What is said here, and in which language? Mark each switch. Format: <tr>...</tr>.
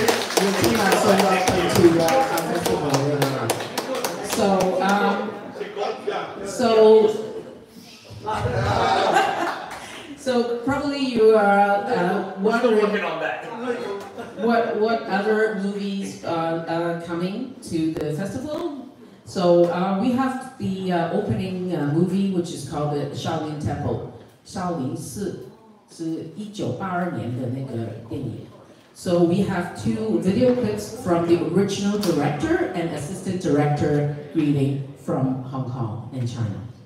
<en>Your team are so welcome to our festival later on. So probably you are wondering what other movies are coming to the festival. So we have the opening movie, which is called the Shaolin Temple.</en> <zh>少林寺是1982年的那个电影。</zh> <en>So we have 2 video clips from the original director and assistant director greeting from Hong Kong and China.</en>